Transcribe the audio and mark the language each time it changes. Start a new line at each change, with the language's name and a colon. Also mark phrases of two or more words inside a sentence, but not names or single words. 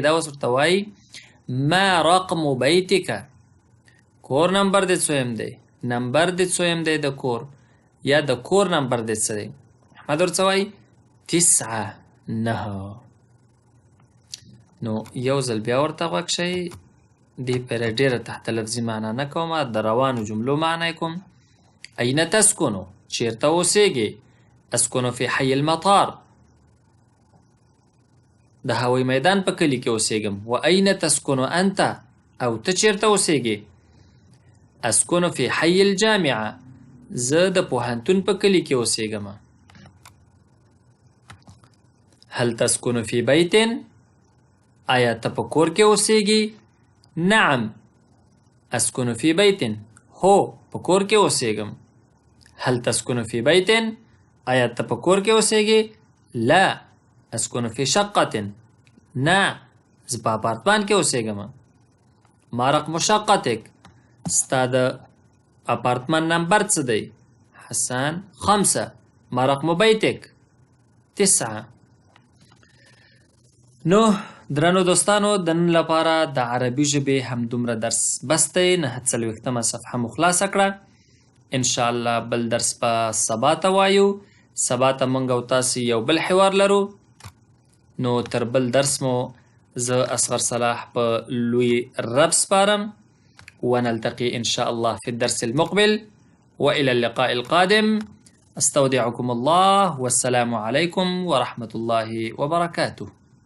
Pashto: دا اوس ورته وایي
Arabic: ما رقم بیتک،
Pashto: کور نمبر دې څویم دی، نمبر دې څویم دی د کور، یا د کور نمبر دې څه دی. احمد ورته وایي 9 9. نو یو ځل بیا ورته غوږ شئ. دې پرې ډېره تحت لفظي معنا نه کومه، د روانو جملو معنا کوم.
Arabic: أين تسكن؟
Pashto: چیرته اوسیږي؟
Arabic: اسکن فی حي المطار،
Pashto: د هوایي میدان په کلي کې اوسیږم.
Arabic: و أين تسكن انت؟
Pashto: او ته چیرته اوسیږي؟
Arabic: اسکن فی حي الجامعه،
Pashto: زه د پوهنتون په کلي کې اوسیږم.
Arabic: هل تسكن في بيت؟
Pashto: آیا ته په کور کې اوسیږي؟
Arabic: نعم اسكن في بيت،
Pashto: هو په کور کې اوسیږم.
Arabic: هل تسكن في بيت؟
Pashto: آیا ته په کور کې اوسیږي؟
Arabic: لا اسكن في شقة،
Pashto: نه زه په اپارتمان کې اوسیږم.
Arabic: ما رقم شقتك؟
Pashto: ستا د اپارتمان نمبر څه دی؟
Arabic: حسن 5. ما رقم بیتک؟ 9.
Pashto: نو درنو دوستانو د نن لپاره د عربي ژبې همدومره درس بس دی. 49مه صفحه مو خلاصه کړه. انشاءالله بل درس په سبا ته وایو. سبا ته موږ او تاسې یو بل حوار لرو. نو تر بل درس مو زه اصغر صلاح په لوی رب سپارم.
Arabic: ونلتقي إن شاء الله في الدرس المقبل، وإلى اللقاء القادم. استودعكم الله والسلام عليكم ورحمة الله وبركاته.